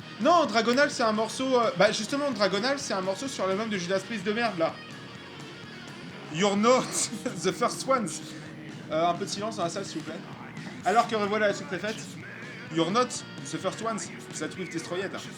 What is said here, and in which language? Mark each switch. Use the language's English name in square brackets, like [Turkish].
[French] Non, Dragonal, c'est un morceau... justement, Dragonal, c'est un morceau sur l'album de Judas Priest de merde, là. [English] You're not the first ones. [French] Un peu de silence dans la salle, s'il vous plaît. Alors que revoilà la sous-préfète. [English] You're not the first ones that we've destroyed.